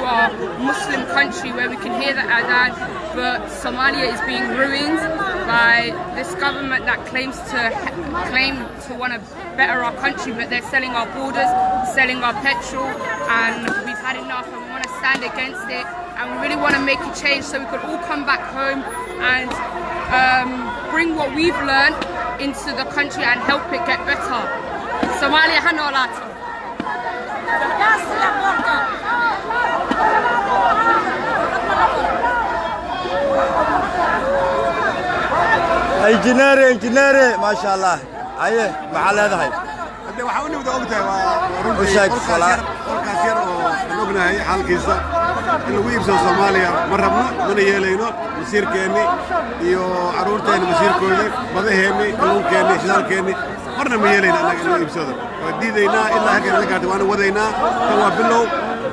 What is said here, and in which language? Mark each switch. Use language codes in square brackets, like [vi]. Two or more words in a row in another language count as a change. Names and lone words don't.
[en] our Muslim country where we can hear the adhan, but Somalia is being ruined by this government that claim to want to better our country, but they're selling our borders, selling our petrol, and we've had enough and we want to stand against it, and we really want to make a change so we could all come back home and bring what we've learned into the country and help it get better. [so] Somalia hanolato. [ar] انجنيري ما شاء الله ايه محل هذا هاي [so] hadda waxa uu nibada ogtahay waa warkaas yar oo aan ognahay xalkiisa in lagu iibsado Soomaaliya ma rabno mana yeelayno masiirkeeni iyo caruurteena masiirkooda badaheeni kalluunkeeni shidaalkeeni marna ma yeelayno anaga in iibsado waa diidaynaa ilaa halkan la gaarto waan wadaynaa waa bilow